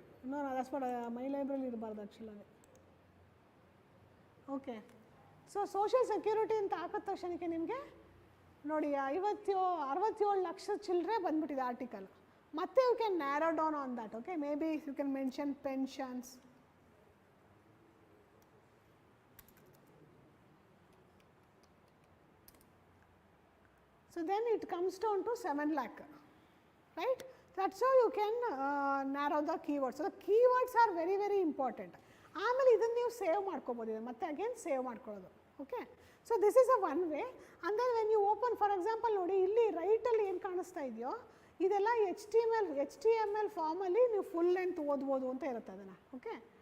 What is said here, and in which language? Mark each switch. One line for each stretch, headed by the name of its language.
English: No, that's what my library
Kannada: ಇರಬಾರ್ದು ಆ್ಯಕ್ಚುಲಾಗಿ. Okay, so social security ಅಂತ ಹಾಕಿದ ತಕ್ಷಣಕ್ಕೆ ನಿಮಗೆ ನೋಡಿ 67 ಲಕ್ಷ ಚಿಲ್ಲರೆ ಬಂದ್ಬಿಟ್ಟಿದೆ ಆರ್ಟಿಕಲ್.
English: ಮತ್ತೆ you can narrow down on that, okay. Maybe you can mention pensions. So then it comes down to 7 lakh, right. That's how you can narrow the keywords. So the keywords are very very important.
Kannada: ಆಮೇಲೆ ಇದನ್ನು ನೀವು save ಮಾಡ್ಕೋಬೋದು, ಮತ್ತೆ again save ಮಾಡ್ಕೊಳ್ಳೋದು, okay.
English: So this is a one way. And then when you open for example
Kannada: ನೋಡಿ ಇಲ್ಲಿ ರೈಟಲ್ಲಿ ಏನು ಕಾಣಿಸ್ತಾ ಇದೆಯೋ ಇದೆಲ್ಲ HTML ಫಾರ್ಮಲ್ಲಿ ನೀವು ಫುಲ್ ಲೆಂತ್ ಓದ್ಬೋದು ಅಂತ ಇರುತ್ತೆ ಅದನ್ನು, ಓಕೆ.